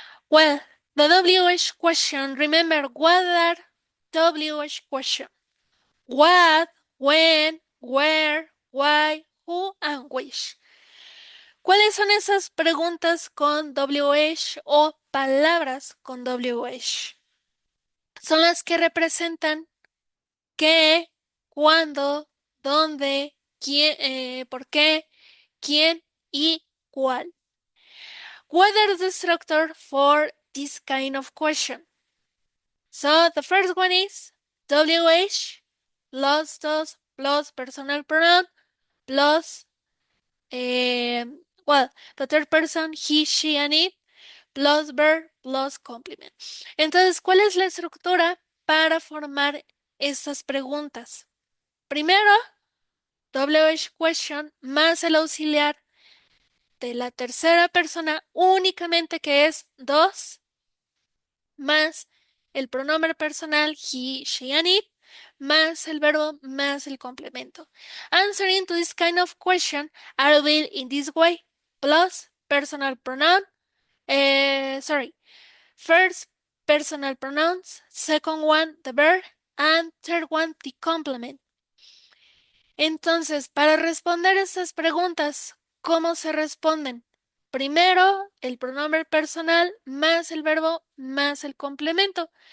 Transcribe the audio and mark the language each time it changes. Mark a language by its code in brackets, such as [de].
[en] Well, the WH question, remember what are WH question? What, when, where, why, who, and which. [es] ¿Cuáles son esas preguntas con WH o palabras con WH? Son las que representan qué, cuándo, dónde, quién, por qué, quién y cuál. [en] What are the structure for this kind of question? So the first one is WH plus does plus personal pronoun plus the third person he, she, and it plus verb plus complement. [es] Entonces, ¿cuál es la estructura para formar estas preguntas? Primero, WH question más el auxiliar de la tercera persona únicamente que es dos más el pronombre personal [en] he, she, and it [es] más el verbo más el complemento. [en] Answering to this kind of question are will in this way. Plus personal pronoun. Sorry. First personal pronouns. Second one the verb. And third one the complement. [es] Entonces, para responder estas preguntas, ¿cómo se responden? Primero, el pronombre personal más el verbo más el complemento.